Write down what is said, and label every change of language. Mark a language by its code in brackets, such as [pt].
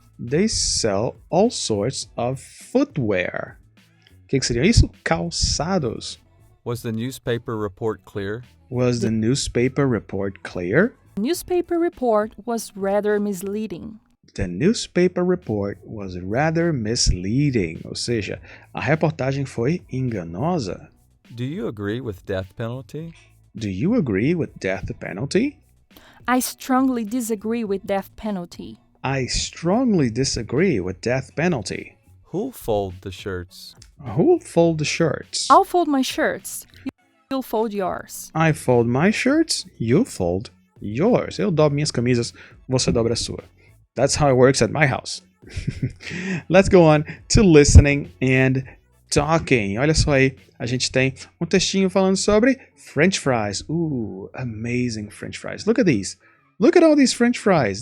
[en] They sell all sorts of footwear. [pt] O que seria isso? Calçados. [en] Was the newspaper report clear? Was the newspaper report clear? The newspaper report was rather misleading. The newspaper report was rather misleading. [pt] Ou seja, a reportagem foi enganosa. [en] Do you agree with death penalty? Do you agree with death penalty? I strongly disagree with death penalty. I strongly disagree with death penalty. Who'll fold the shirts? Who'll fold the shirts? I'll fold my shirts. You'll fold yours. I fold my shirts, you fold yours. [pt] Eu dobro minhas camisas, você dobra a sua. [en] That's how it works at my house. Let's go on to listening and talking. [pt] Olha só aí, a gente tem um textinho falando sobre French fries. [en] Ooh, amazing French fries. Look at these. Look at all these French fries.